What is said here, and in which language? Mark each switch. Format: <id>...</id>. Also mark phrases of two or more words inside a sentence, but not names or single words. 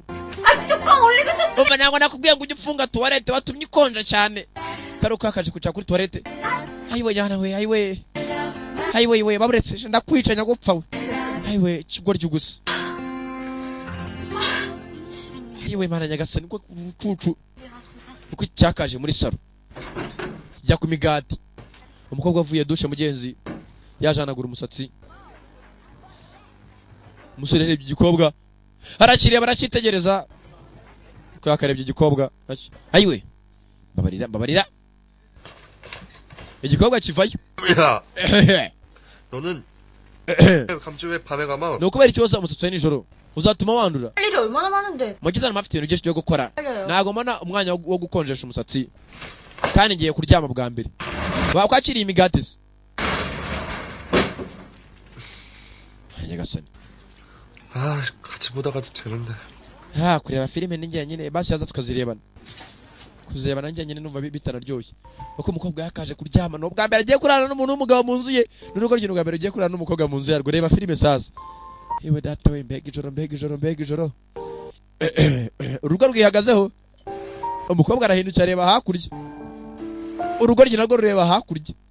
<ko>뚜껑 올리고 있었어.</ko> <rw>umva ntabwo nakubwiye ngo ujye ufunga toilette watumye ikonja cyane taruka kaje kuca kuri toilette ayiwe yana we ayiwe baburetse ndakwica nyagupfa we ayiwe kigoryi gusa ayiwe mana nyagasani ko ucucu uko cyakaje muri saro kijya ku migati umukobwa avuye dushe mugenzi yajanagura umusatsi umusore yarebye igikobwa arakiriye barakitegereza ko yakarebye igikobwa ayiwe babarira igikobwa kivayo</rw> <ko>야. 너는 감지 왜 밤에 가면?</ko> <rw>no kubera ikibazo umusatsi we nijoro uzatuma wandura</rw> <ko>할 일이 얼마나 많은데.</ko> <rw>mu gitondo afite ibintu byinshi byo gukora</rw> <ko>맞아요.</ko> <rw>ntago mbona umwanya wo gukonjesha umusatsi kandi ngiye kuryama bwa mbere wakwakiriye imigati se nyagasani</rw> <ko>아, 같이 보다가도 되는데.</ko> <rw>kureba filime ninjye nyine basi yaza tukazirebana kuzirebana njye nyine numva bitararyoshye uko umukobwa yakaje kuryama no bwa mbere agiye kurana n'umuntu w'umugabo mu nzu ye n'urugo rw'intu bwa mbere agiye kurana n'umukobwa mu nzu yarwo reba filime sasa yewe data we mbega ijoro urugo rwihagazeho umukobwa arahindukira areba hakurya urugo rye narwo rureba hakurya</rw>